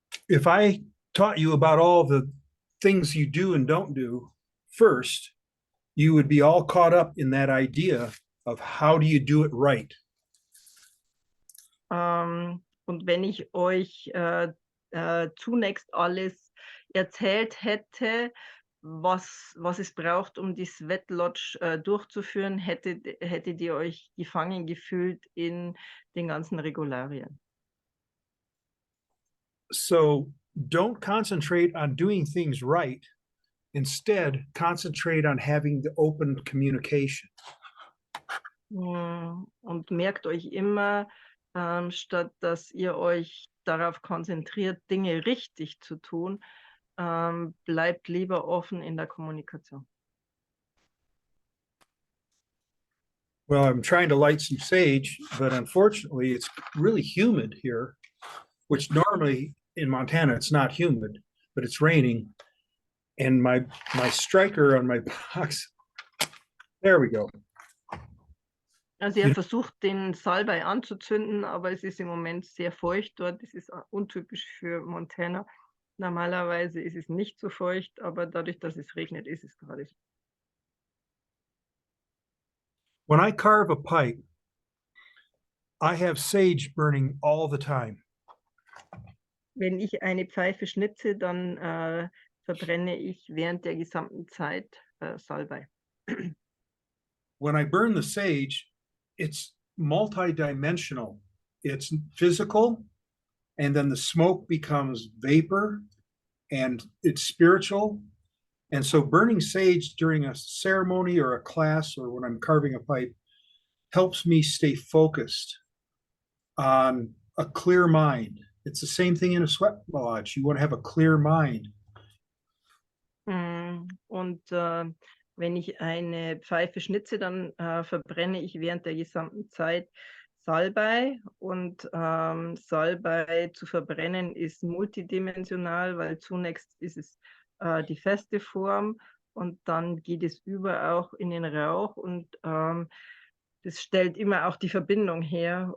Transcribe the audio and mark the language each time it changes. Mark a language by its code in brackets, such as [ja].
[en] If I taught you about all the things you do and don't do first, you would be all caught up in that idea of how do you do it right. [de] Und wenn ich euch zunächst alles erzählt hätte, was es braucht, um die Sweat Lodge durchzuführen, hättet ihr euch gefangen gefühlt in den ganzen Regularien. [en] So don't concentrate on doing things right. Instead, concentrate on having the open communication. [de] Und merkt euch immer, statt dass ihr euch darauf konzentriert, Dinge richtig zu tun, bleibt lieber offen in der Kommunikation. [en] Well, I'm trying to light some sage, but unfortunately, it's really humid here, which normally in Montana, it's not humid, but it's raining. And my striker on my box, there we go. [de] Also er versucht, den Salbei anzuzünden, aber es ist im Moment sehr feucht dort. Das ist untypisch für Montana. Normalerweise ist es nicht so feucht, aber dadurch, dass es regnet, ist es gerade so. [en] When I carve a pipe, I have sage burning all the time. [de] Wenn ich eine Pfeife schnitze, dann verbrenne ich während der gesamten Zeit Salbei. [en] When I burn the sage, it's multidimensional. It's physical, and then the smoke becomes vapor, and it's spiritual. And so burning sage during a ceremony or a class or when I'm carving a pipe helps me stay focused on a clear mind. It's the same thing in a sweat lodge. You want to have a clear mind. [de] Und wenn ich eine Pfeife schnitze, dann verbrenne ich während der gesamten Zeit Salbei. Und Salbei zu verbrennen ist multidimensional, weil zunächst ist es die feste Form und dann geht es über auch in den Rauch und das stellt immer auch die Verbindung her.